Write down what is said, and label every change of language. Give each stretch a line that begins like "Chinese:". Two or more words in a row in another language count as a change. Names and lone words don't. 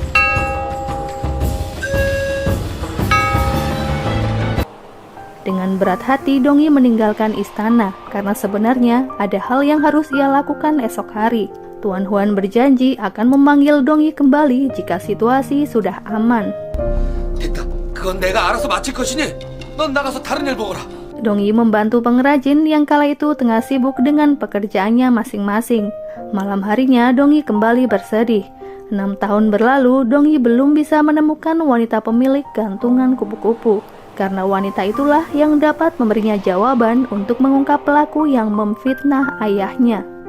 Indonesian: Dengan berat hati, Dongyi meninggalkan istana karena sebenarnya ada hal yang harus ia lakukan esok hari. Tuan Huan berjanji akan memanggil Dongyi kembali jika situasi sudah aman.
Korean: 됐다. 그건 내가 알아서 마칠 것이니 넌 나가서 다른 일 보거라.
Indonesian: Dongyi membantu pengrajin yang kala itu tengah sibuk dengan pekerjaannya masing-masing. Malam harinya, Dongyi kembali bersedih. 6 tahun berlalu, Dongyi belum bisa menemukan wanita pemilik gantungan kupu-kupu. Karena wanita itulah yang dapat memberinya jawaban untuk mengungkap pelaku yang memfitnah ayahnya.